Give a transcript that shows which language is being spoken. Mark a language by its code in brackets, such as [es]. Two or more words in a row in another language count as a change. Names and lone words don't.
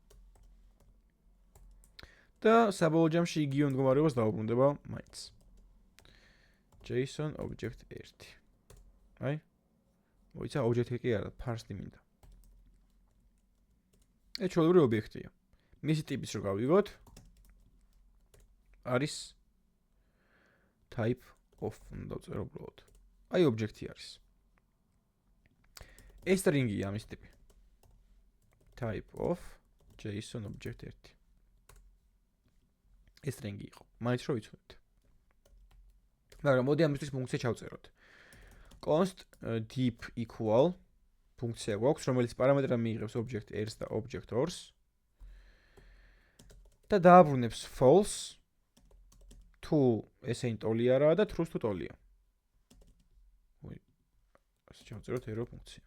[ka] და საბოლოო ჯამში იგივე მდგომარეობას დაუბრუნდება მაინც. [en] JSON object 1. აი. [ka] მოიცა object 1 კი არა, parse მინდა. ეს ჩვეულებრივი ობიექტია. მისი ტიპიც რო გავიგოთ, არის [en] type of [ka] უნდა ვწერო უბრალოდ. აი ობიექტი არის. ეს string-ია ამის ტიპი. [en] type of JSON object 1. [ka] ეს string-ი იყო. მაინც რო ვიცოდეთ. მაგრამ მოდი ამისთვის ფუნქცია ჩავწეროთ. [en] const deep equal [ka] ფუნქცია გვაქვს, რომელიც პარამეტრად მიიღებს object 1-ს და object 2-ს და დააბრუნებს false თუ ესენი ტოლი არაა და true თუ ტოლია. ასე ჩავწეროთ error ფუნქცია.